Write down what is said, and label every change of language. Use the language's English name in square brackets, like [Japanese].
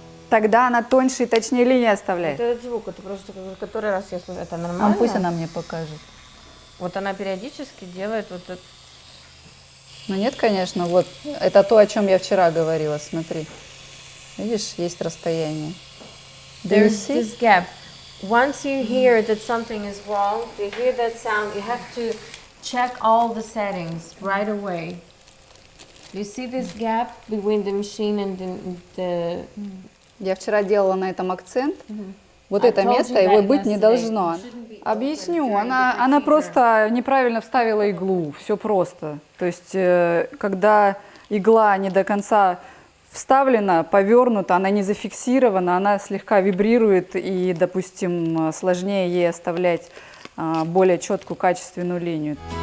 [Russian] Тогда она тоньше и точнее линии оставляет. Этот звук, это просто который раз я слышу, это нормально? Пусть она мне покажет. Вот она периодически делает вот это. Нет, конечно, вот это то, о чем я вчера говорила, смотри. Видишь, есть расстояние. [English] There's this gap. Once you hear that something is wrong, to hear that sound, you have to check all the settings right away. You see this gap between the machine and the... [Russian] Я вчера делала на этом акцент. Вот это место, его быть не должно. Объясню, она просто неправильно вставила иглу, все просто. То есть, когда игла не до конца вставлена, повернута, она не зафиксирована, она слегка вибрирует, и, допустим, сложнее ей оставлять более четкую, качественную линию.